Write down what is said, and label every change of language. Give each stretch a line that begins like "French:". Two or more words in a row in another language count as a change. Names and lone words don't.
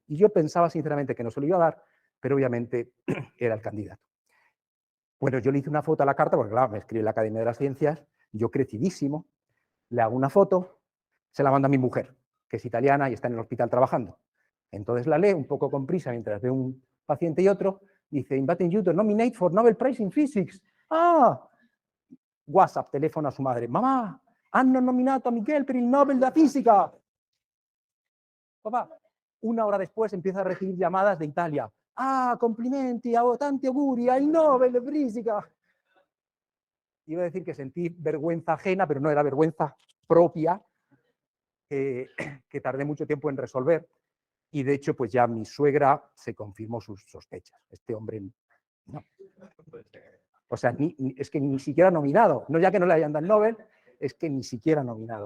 Spanish: Y yo pensaba sinceramente que no se lo iba a dar, pero obviamente era el candidato. Bueno, yo le hice una foto a la carta, porque claro, me escribe la Academia de las Ciencias, yo crecidísimo, le hago una foto, se la mando a mi mujer, que es italiana y está en el hospital trabajando. Entonces la lee un poco con prisa mientras ve un paciente y otro, dice,
English: inviting you to nominate for Nobel Prize in Physics.
Spanish: Ah, WhatsApp, teléfono a su madre, mamá,
Italian: hanno nominato a Miguel per il Nobel da Fisica.
Spanish: Papá, una hora después empieza a recibir llamadas de Italia.
Italian: Ah, complimenti, tanti auguri,
Spanish: al Nobel de Física. Iba a decir que sentí vergüenza ajena, pero no era vergüenza propia, que tardé mucho tiempo en resolver. Y de hecho, pues ya mi suegra se confirmó sus sospechas. Este hombre, no. O sea, es que ni siquiera nominado. No ya que no le hayan dado el Nobel, es que ni siquiera nominado.